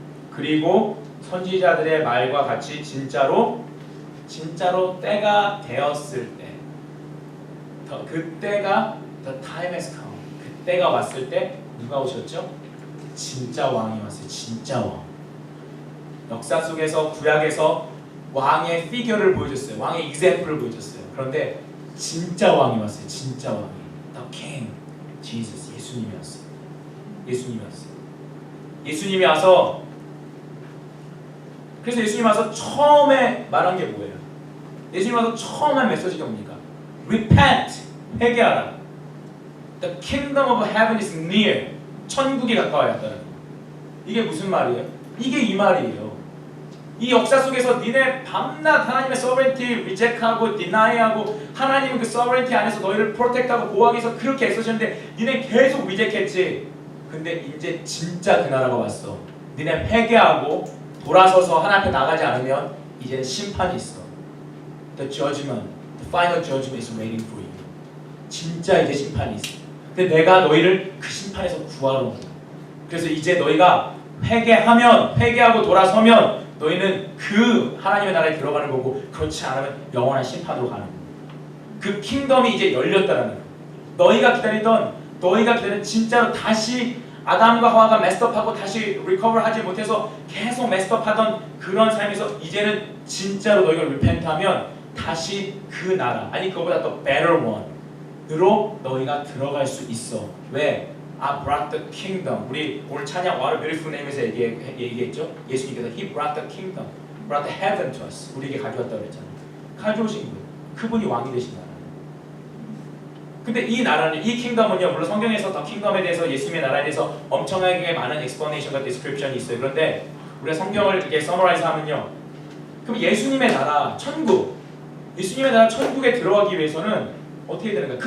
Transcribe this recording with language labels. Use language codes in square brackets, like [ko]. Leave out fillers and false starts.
[ko] 그리고 선지자들의 말과 같이 진짜로 때가 되었을 때, 그때가 [en] the time has come. [ko] 그때가 왔을 때 누가 오셨죠? 진짜 왕이 왔어요. 진짜 왕. 역사 속에서 구약에서 왕의 피겨를 보여줬어요. 왕의 example을 보여줬어요. 그런데 진짜 왕이 왔어요. 진짜 왕이. [en] The King, Jesus, [ko] 예수님이 왔어요. 예수님이 와서, 그래서 예수님이 와서 처음에 말한 게 뭐예요? 예수님이 와서 처음 한 메시지가 뭡니까? Repent, 회개하라. [en] The kingdom of heaven is near. [ko] 천국이 가까워야 한다는 거예요. 이게 무슨 말이에요? 이게 이 말이에요. 이 역사 속에서 니네 밤낮 하나님의 sovereignty reject하고 deny하고 하나님은 그 sovereignty 안에서 너희를 protect하고 보호하기 위해서 그렇게 애쓰셨는데 니네 계속 reject했지. 근데 이제 진짜 그 나라가 왔어. 니네 회개하고 돌아서서 하나님 앞에 나가지 않으면 이제는 심판이 있어. [en] The judgment, the final judgment is waiting for you. [ko] 진짜 이제 심판이 있어. 근데 내가 너희를 그 심판에서 구하러 온 거야. 그래서 이제 너희가 회개하고 돌아서면 너희는 그 하나님의 나라에 들어가는 거고, 그렇지 않으면 영원한 심판으로 가는 거야. 그 킹덤이 이제 열렸다라는 거야. 너희가 기다리던 진짜로 다시 아담과 하와가 메스업하고 다시 리커버하지 못해서 계속 메스업하던 그런 삶에서 이제는 진짜로 너희가 리펜트하면 다시 그 나라, 아니 그거보다 더 better one으로 너희가 들어갈 수 있어. 왜? [en] I brought the kingdom. [ko] 우리 오늘 찬양 What a Beautiful Name에서 얘기했죠. 예수님께서 [en] He brought the kingdom, brought the heaven to us. [ko] 우리에게 가져왔다고 그랬잖아요. 가져오신 분, 그분이 왕이 되신 나라. 근데 이 나라는, 이 킹덤은요, 물론 성경에서 더 킹덤에 대해서, 예수님의 나라에 대해서 엄청나게 많은 explanation 과 description이 있어요. 그런데 우리가 성경을 이렇게 summarize 하면요, 그럼 예수님의 나라, 천국, 예수님의 나라 천국에 들어가기 위해서는 어떻게 되는가?